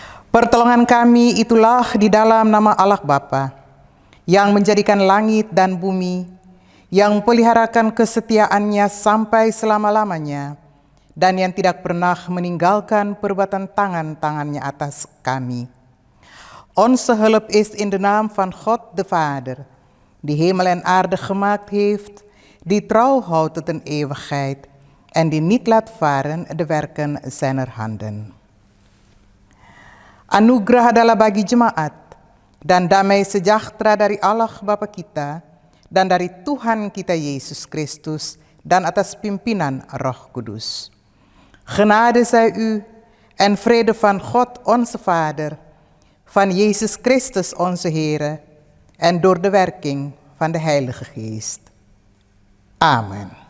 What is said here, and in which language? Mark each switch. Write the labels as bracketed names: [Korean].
[Indonesian] Pertolongan kami itulah di dalam nama Allah Bapa, yang menjadikan langit dan bumi, yang peliharakan kesetiaannya sampai selama-lamanya, dan yang tidak pernah meninggalkan perbuatan tangan-tangannya atas kami. [Dutch] Onze hulp is in de naam van God de Vader, die hemel en aarde gemaakt heeft, die trouw houdt tot een eeuwigheid en die niet laat varen de werken zijner handen. [Indonesian] Anugerah adalah bagi jemaat dan damai sejahtera dari Allah Bapa kita dan dari Tuhan kita Yesus Kristus dan atas pimpinan Roh Kudus. [Dutch] Genade zij u en vrede van God onze Vader, van Jezus Christus onze Heere en door de werking van de Heilige Geest. [Indonesian] Amin.